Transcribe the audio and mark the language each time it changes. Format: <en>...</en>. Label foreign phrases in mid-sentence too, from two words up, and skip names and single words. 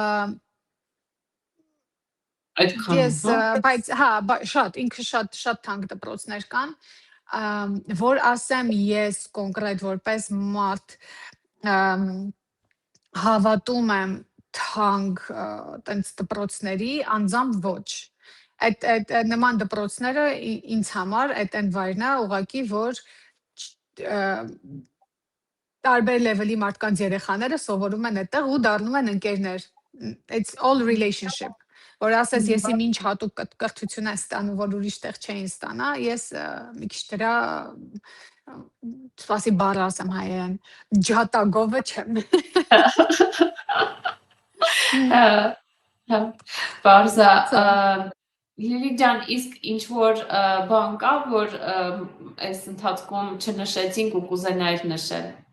<hy>Ես, բայց հա, շատ ինքը շատ թանկ դպրոցներ կան, որ ասեմ ես կոնկրետ որպես մարդ հավատում եմ թանկ տենց դպրոցների, անձամբ ոչ։ Այդ նման դպրոցները ինձ համար այդ այն վայրն է ուղղակի, որ տարբեր լեվելի մարդկանց երեխաները սովորում են այդտեղ ու դառնում են ընկերներ։</hy> <en>It's all relationship։</en> <hy>Որ ասես ես իմ ինչ հատուկ կրթություն եմ ստանում, որ ուրիշ տեղ չէին ստանա, ես մի քիչ դրա սպասի բառ ասեմ հայերեն, ջատագովը չեմ։ Բարձա, Լիլի ջան, իսկ ինչ որ բան կա, որ այս ընթացքում չնշեցինք ու կուզենայիր նշել։</hy>